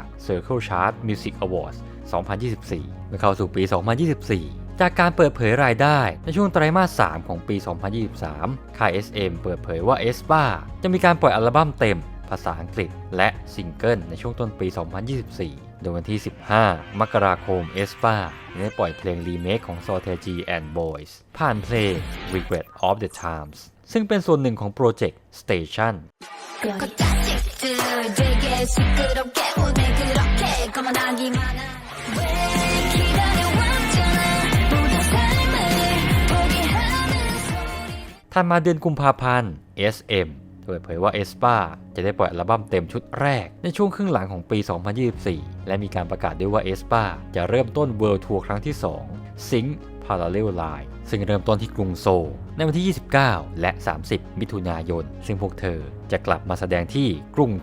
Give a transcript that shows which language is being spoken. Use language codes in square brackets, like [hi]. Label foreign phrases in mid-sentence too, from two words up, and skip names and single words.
[th] Circle Chart Music Awards 2024 เมื่อเข้าสู่ปี 2024 จากการเปิดเผยรายได้ในช่วงไตรมาส 3 ของปี 2023 ค่าย SM เปิดเผยว่า aespa จะมีการปล่อยอัลบั้มเต็มภาษาอังกฤษและซิงเกิลในช่วงต้นปี 2024 โดยวันที่ 15 มกราคม aespa ได้ปล่อยเพลงรีเมคของ Sorteji and Boys ผ่านเพลง Regret of the Times ซึ่งเป็นส่วนหนึ่งของโปรเจกต์ Station [ko] 되게 시끄럽게 오늘 그렇게 거만하기만 왜 기다려왔잖아 모든 삶을 포기하는 [th] ถัดมาเดือนกุมภาพันธ์ SM เปิดเผยว่า aespa จะได้ปล่อยอัลบั้มเต็มชุดแรกในช่วงครึ่งหลังของปี 2024 และมีการประกาศด้วยว่า aespa จะเริ่มต้น World Tour ครั้งที่ 2 Sync Parallel Line ซึ่งเริ่มต้นที่กรุงโซลในวันที่ 29 และ 30 มิถุนายนซึ่งพวกเธอจะกลับมาแสดงที่กรุง